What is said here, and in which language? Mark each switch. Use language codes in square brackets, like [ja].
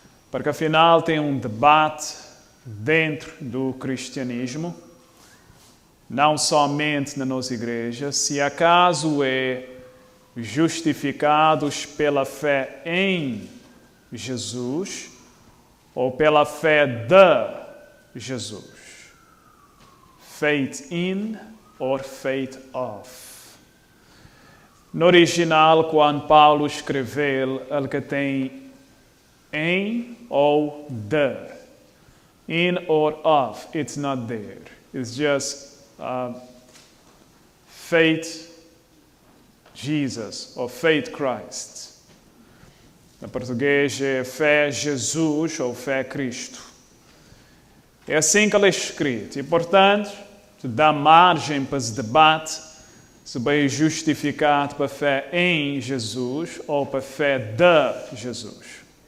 [pt] Porque afinal tem um debate dentro do cristianismo, não somente na nossa igreja, se acaso é justificados pela fé em Jesus ou pela fé de Jesus. [en] Faith in or faith of. [pt] No original, quando Paulo escreveu, ele que tem em ou de. [en] In or of, it's not there. It's just faith Jesus or faith Christ. [pt] Em português é fé Jesus ou fé Cristo. É assim que ele é escrito. E, portanto, dá margem para esse debate se bem justificado para a fé em Jesus ou para a fé de Jesus.